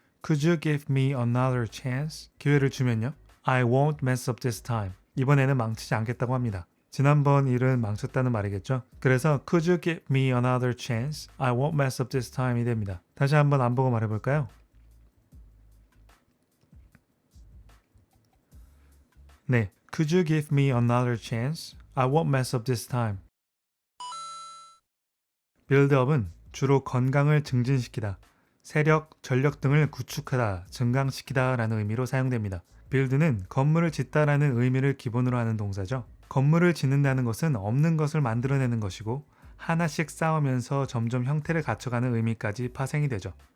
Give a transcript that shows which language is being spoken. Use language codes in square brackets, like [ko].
[en] Could you give me another chance? [ko] 기회를 주면요. [en] I won't mess up this time. [ko] 이번에는 망치지 않겠다고 합니다. 지난번 일은 망쳤다는 말이겠죠. 그래서 [en] Could you give me another chance? I won't mess up this time이 됩니다. [ko] 다시 한번 안 보고 말해볼까요? [en] 네, Could you give me another chance? I won't mess up this time. [ko] 빌드업은 주로 건강을 증진시키다, 세력, 전력 등을 구축하다, 증강시키다 라는 의미로 사용됩니다. 빌드는 건물을 짓다라는 의미를 기본으로 하는 동사죠. 건물을 짓는다는 것은 없는 것을 만들어내는 것이고 하나씩 쌓으면서 점점 형태를 갖춰가는 의미까지 파생이 되죠.